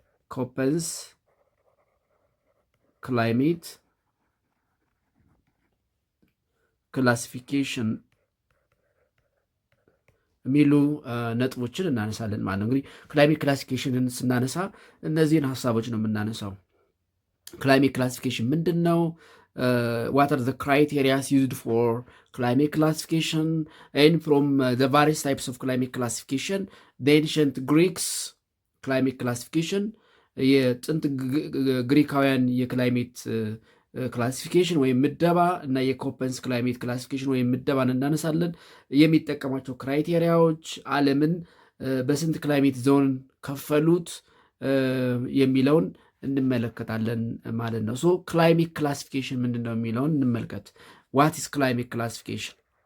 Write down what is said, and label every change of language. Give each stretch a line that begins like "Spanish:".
Amharic: ኮፐንስ ክላይሜት ክላሲፊኬሽን የሚሉ ነጥቦችን እናነሳለን ማለት ነው። እንግዲህ ክላይሜት ክላሲፊኬሽንን ስናነሳ እነዚህን ሀሳቦች ነው የምናነሳው። ክላይሜት ክላሲፊኬሽን ምንድን ነው?
English: What are the criteria used for climate classification? And from the various types of climate classification,
Amharic: the ancient Greeks climate classification, የጥንት ግሪካውያን የክላይሜት ክላሲፊኬሽን ወይም ምደባ እና የኮፐንስ ክላይሜት ክላሲፊኬሽን ወይም ምደባን እናነሳለን። የሚጠቀማቸው ክራይቴሪያዎች፣ ዓለምን በስንት ክላይሜት ዞን ከፈሉት የሚለውን እንመለከታለን ማለት ነው። ሶ ክላይሜት ክላሲፊኬሽን ምንድን ነው የሚለውን እንመልከት። ዋት ኢዝ ክላይሜት ክላሲፊኬሽን?